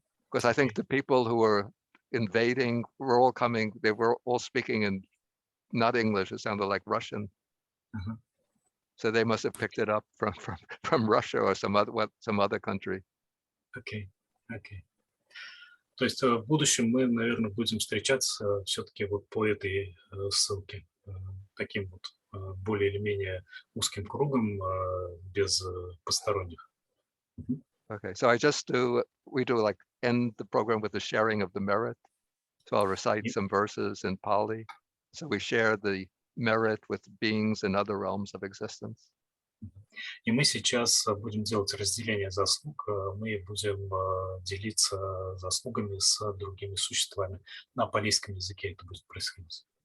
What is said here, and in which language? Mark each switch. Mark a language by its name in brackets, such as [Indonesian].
[English] Because I think the people who were invading were all coming, they were all speaking in not English, it sounded like Russian. So they must have picked it up from Russia or some other country. [Russian] Окей. То есть в будущем мы, наверное, будем встречаться все-таки вот по этой ссылке, таким вот более или менее узким кругом, без посторонних. [English] Okay, so we do like end the program with the sharing of the merit. So I'll recite some verses in Pali. So we share the merit with beings in other realms of existence. [Russian] И мы сейчас будем делать разделение заслуг, мы будем делиться заслугами с другими существами. На палийском языке это будет происходить.